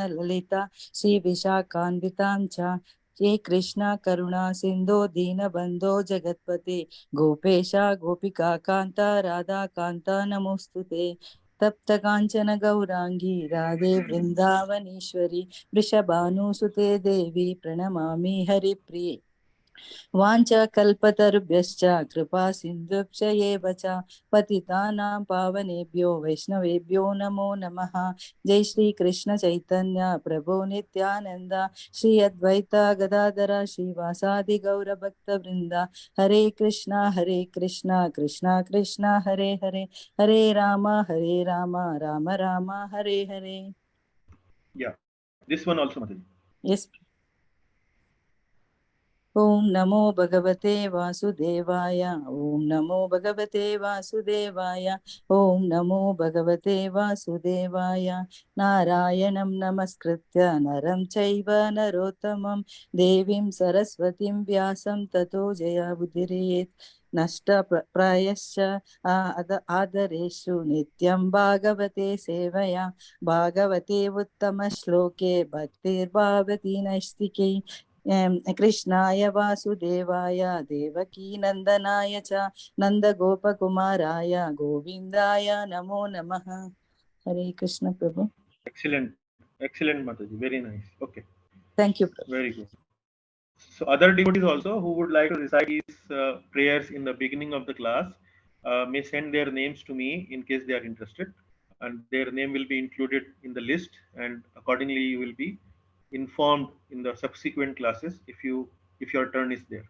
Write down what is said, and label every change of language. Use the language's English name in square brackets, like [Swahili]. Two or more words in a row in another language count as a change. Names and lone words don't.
[Sanskrit] ललिता श्री विशाखान्वितं च श्री कृष्ण करुणा सिन्धो दीन बन्धो जगत्पते गोपेश गोपिका कान्त राधा कान्त नमोस्तुते तप्त काञ्चन गौराङ्गि राधे वृन्दावनेश्वरि वृषभानुसुते देवि प्रणमामि हरि प्रिये वाञ्छा कल्पतरुभ्यश्च कृपा सिन्धुभ्य एव च पतितानां पावनेभ्यो वैष्णवेभ्यो नमो नमः। जय श्री कृष्ण चैतन्य प्रभु नित्यानंद श्री अद्वैत गदाधर श्रीवासादि गौर भक्त वृंद हरे कृष्णा कृष्णा कृष्णा हरे हरे हरे राम राम राम हरे हरे. [English] Yeah. This one also, Mataji. Yes. [Sanskrit] ओम नमो भगवते वासुदेवाय ओम नमो भगवते वासुदेवाय ओम नमो भगवते वासुदेवाय नारायणं नमस्कृत्य नरं चैव नरोत्तमं देवीं सरस्वतीं व्यासं ततो जयमुदीरयेत् नष्टप्रायश्च आदरेषु नित्यं भागवते सेवया भागवते उत्तमश्लोके भक्तिर्भावति नैष्टिके कृष्णाय वासुदेवाय देवकीनन्दनाय च नन्दगोपकुमाराय गोविन्दाय नमो नमः. [Hindi] हरे कृष्ण प्रभु. [English] Excellent, excellent, Mataji. Very nice. Okay, Thank you, Prabhu. very good. So, other devotees also who would like to recite these prayers in the beginning of the class may send their names to me in case they are interested, and their name will be included in the list, and accordingly you will be informed in the subsequent classes if your turn is there.